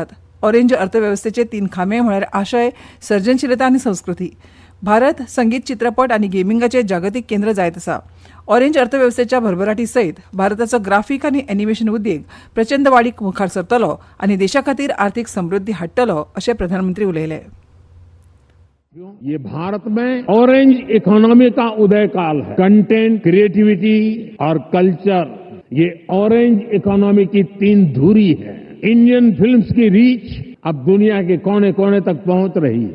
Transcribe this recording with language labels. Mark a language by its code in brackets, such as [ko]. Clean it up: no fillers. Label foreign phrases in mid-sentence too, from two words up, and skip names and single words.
[kok] ऑरेंज अर्थवेवस्थेचे 3 खांबे म्हळ्यार आशय, सर्जनशीलता आनी संस्कृती. भारत संगीत, चित्रपट आनी गेमिंगाचें जागतीक केंद्र जायत आसा. ऑरेंज अर्थवेवस्थेच्या भरभराटी सयत भारताचो ग्राफीक आनी एनिमेशन उद्देग प्रचंड वाडीक मुखार सरतलो आनी देशा खातीर आर्थीक समृद्धी हाडटलो अशें प्रधानमंत्री उलयले. [hi] ये भारत में [en] orange economy [hi] का उदय काल है. [en] content, creativity [hi] और कल्चर, ये [en] orange economy [hi] की 3 धुरी है. [en] Indian films [hi] की रीच अब दुनिया के कोने कोने तक पहुंच रही है.